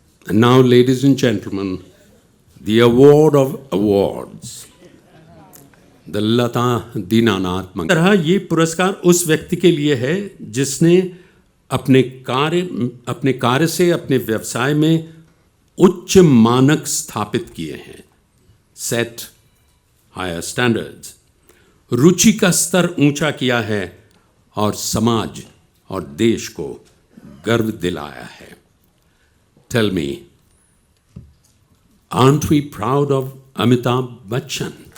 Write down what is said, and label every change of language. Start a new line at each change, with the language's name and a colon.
English: Now, ladies and gentlemen, the award of awards, the Lata Dinanath Mangeshkar.
Hindi: तरह ये पुरस्कार उस व्यक्ति के लिए है जिसने अपने कार्य से अपने व्यवसाय में उच्च मानक स्थापित किए हैं,
English: set higher standards,
Hindi: रुचि का स्तर ऊंचा किया है और समाज और देश को गर्व दिलाया है।
English: Tell me, aren't we proud of Amitabh Bachchan?